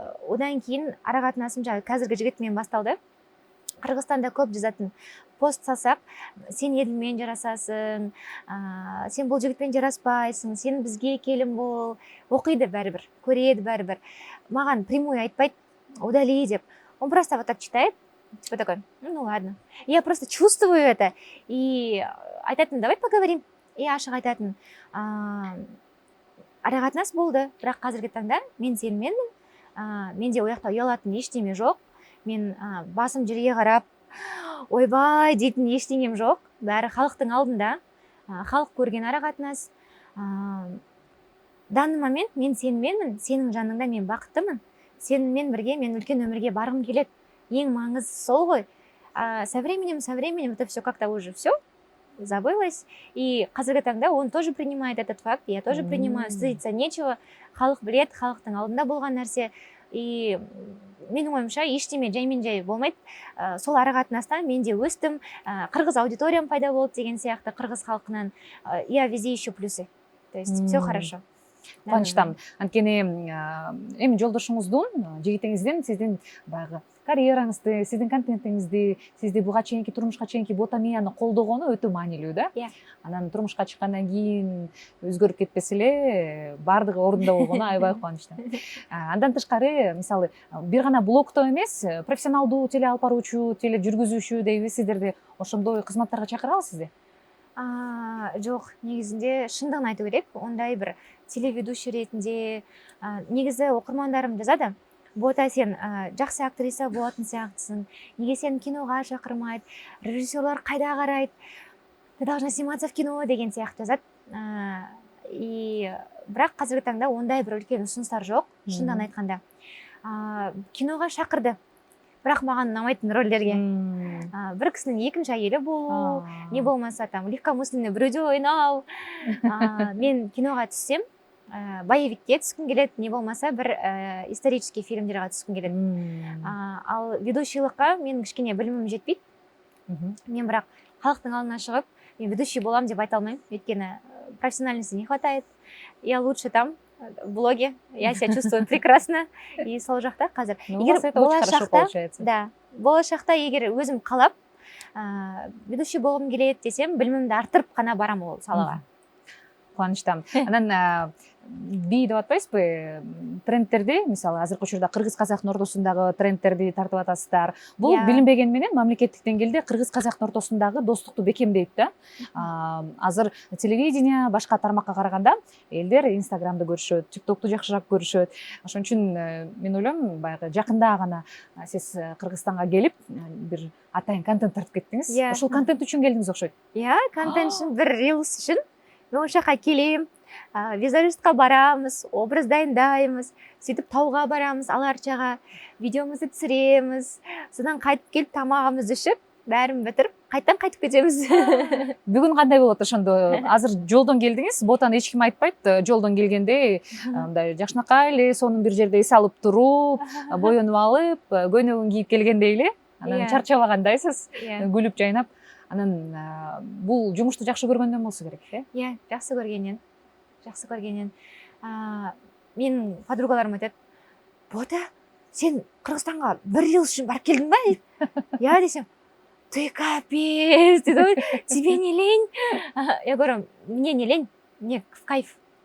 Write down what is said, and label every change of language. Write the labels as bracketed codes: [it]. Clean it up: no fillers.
[kk] Одан кейін арақатынасым қазіргі жігітмен басталды. Қырғызстанда көп жазатын пост салсақ, сен Еділмен жарасасың, сен бұл жігітпен жараспайсың, сен бізге келін бол, оқиды бәрібір, көреді бәрібір. Маған прямой айтпайды, удали деп. [ru] Он просто вот так читает, типа такой, ну ладно. Я просто чувствую это, и [kk] айтатын, [ru] давай поговорим. [kk] И ашық айтатын, арақатынас болды, бірақ қазіргі таңда мен сеніменмін, менде ояқта ұялатын ештеме жоқ. Мен басым жерге қарап, ойбай дейтін ештеңем жоқ. Бәрі халықтың алдында, халық көрген арақатынас. [ru] Данный момент [kk] мен сеніменмін, сенің жаныңда мен бақыттымын. Сенімен бірге мен үлкен өмірге барғым келеді. Ең маңызы сол ғой. [ru] Со временем это все как-то уже все забылось. И [kk] қазіргі таңда [ru] он тоже принимает этот факт, я тоже принимаю. Стыдиться нечего. [kk] Халық білет, халықтың алдында болған нәрсе. И менің ойымша ештеме жаймен-жай болмайды. Сол арақатынастан мен де өстім, қырғыз аудиториям пайда болды деген сияқты, қырғыз халқынан. [ru] Я везде ищу плюсы. То есть все хорошо. [kk] Қуаныштамын. [ky] Анткени эми жолдошуңуздун, жигитиңиздин сиздин баягы карьераңызды, сиздин контентиңизди, сизди буга чейинки турмушка чейинки ботамияны колдогону өтө маанилүү да. Анан турмушка чыккандан кийин өзгөрүп кетпесе эле баардыгы ордунда болгону аябай кубанычтуу. Андан тышкары, мисалы, бир гана блогто эмес, профессионалдуу теле алып баруучу, теле жүргүзүүчү дейби сиздерди ошондой кызматтарга чакыра аласызбы? [kk] Жоқ, негізінде шындығын айту керек. Ондай бір телеведущий ретінде негізі оқырмандарым жазады. Бота, сен жақсы актриса болатын сияқтысың. Неге сен киноға шақырмайды? Режиссерлар қайда қарайды? [ru] Ты должна сниматься в кино [kk] деген сияқты жазады. И бірақ қазіргі таңда ондай бір үлкен ұсыныстар жоқ, шындығын айтқанда. Киноға шақырды. Бірақ маған ұнамайтын рөлдерге. Бір кісінің екінші әйелі болу, не болмаса [ru] там легкомысленный [kk] біреуде ойнау. Мен киноға түссем, боевикке түскім келеді, не болмаса бір исторический фильмдерға түскім келеді. Ал ведущийлыққа мен кішкене білімім жетпейді. Мен бірақ халықтың алдына шығып, мен ведущий болам деп айта алмаймын, өйткені [ru] профессиональности не хватает. Я лучше там в блоге, я себя чувствую прекрасно. [kk] И сол жақта қазір. [ru] У вас это очень хорошо получается. [kk] Да, болашақта егер өзім қалап, ведущий болғым келеді десем, білімімді арттырып қана барам ол салаға. Қуаныштамын. [ky] Анан бий деп атпайсызбы, трендтерди, мисалы, азыркы учурда кыргыз-казактын ортосундагы трендтерди тартып атасыздар. Бул билинбеген менен мамлекеттик деңгээлде кыргыз-казактын ортосундагы достукту бекемдейт да. Азыр телевидение, башка тармакка караганда элдер Инстаграмды көрүшөт, ТикТокту жакшыраак көрүшөт. Ошон үчүн мен ойлойм, баягы жакында гана сиз Кыргызстанга келип, бир атайын контент тартып кеттиңиз. Ошол контент үчүн келдиңиз окшойт. Контент үчүн, бир рилс үчүн. [kk] Мен ошака келем, визажистка барамыз, образ дайындаймыз, сөйтіп тауға барамыз, аларчаға, видеомызды түсіреміз, содан қайтып келіп тамағымызды ішіп, бәрін бітіріп, қайттан қайтып кетеміз. Бүгін қандай болады ошондо? [ky] Азыр жолдон келдиңиз, ботаны эч ким айтпайт, жолдон келгенде мындай жакшынакай эле сонун бир жерде эс алып туруп, боенуп алып, көйнөгүн кийип келгендей эле, анан чарчабагандайсыз, күлүп жайнап. Анан бул жумушту жакшы көргөндөн болсо керек, [kk] Иә, жақсы көргеннен. Менің подругаларым айтады, Бота, сен Қырғызстанға 1 жыл үшін барып келдің ба дейді. [ru] Я десем, ты капец, [kk] дейді ғой, [ru] тебе не лень? Я говорю, мне не лень, мне в кайф.